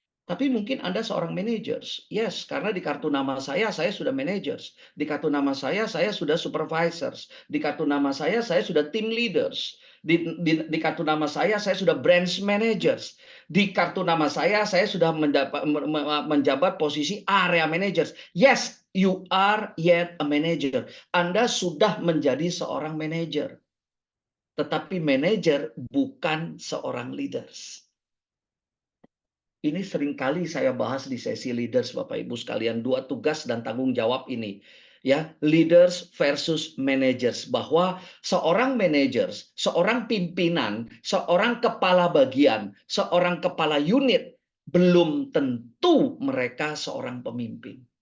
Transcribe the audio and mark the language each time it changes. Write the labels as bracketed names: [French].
[Indonesian] Tapi mungkin Anda seorang managers. Yes, karena di kartu nama saya sudah managers. Di kartu nama saya sudah supervisors. Di kartu nama saya sudah team leaders. Di kartu nama saya sudah branch managers. Di kartu nama saya sudah menjabat posisi area managers. [English] Yes, you are yet a manager. [Indonesian] Anda sudah menjadi seorang manager. Tetapi manager bukan seorang leaders. Ini seringkali saya bahas di sesi leaders, Bapak Ibu sekalian, dua tugas dan tanggung jawab ini. Ya, leaders versus managers, bahwa seorang managers, seorang pimpinan, seorang kepala bagian, seorang kepala unit belum tentu mereka seorang pemimpin.